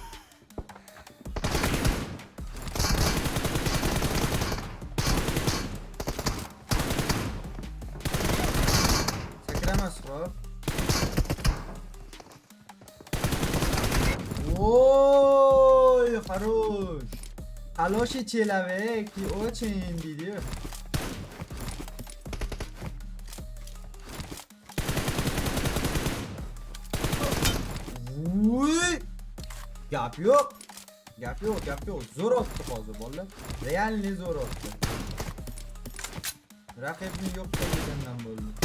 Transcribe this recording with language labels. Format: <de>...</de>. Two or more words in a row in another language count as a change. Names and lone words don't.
<uz>Sakramas xo'p. Voy,</uz> <ru>хорош. Хороший человек, ты очень видишь.</ru> <uz>Uy! Gap yo'q. Zo'r otdi hozir bolalar. Realni zo'r otdi. Raqibni yo'q qilgandan bo'ldi.</uz>